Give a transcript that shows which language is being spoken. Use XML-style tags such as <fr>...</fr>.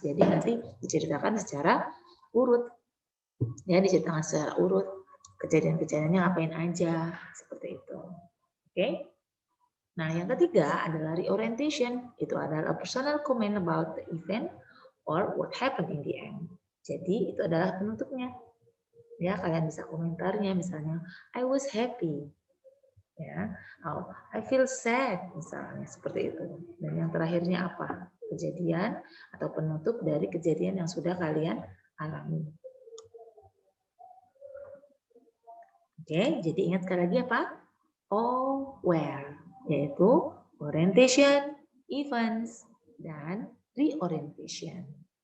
<id>Jadi nanti diceritakan secara urut, ya, diceritakan secara urut kejadian-kejadiannya ngapain aja, seperti itu. Oke. Nah, yang ketiga adalah reorientation. Itu adalah</id> <en>a personal comment about the event or what happened in the end.</en> <id>Jadi, itu adalah penutupnya. Ya, kalian bisa komentarnya misalnya,</id> <en>I was happy.</en> <id>Ya, oh,</id> <en>I feel sad</en> <id>misalnya, seperti itu. Dan yang terakhirnya apa? Kejadian atau penutup dari kejadian yang sudah kalian alami. Oke, jadi ingat sekali lagi apa? Aware, yaitu orientation, events, dan reorientation.</id>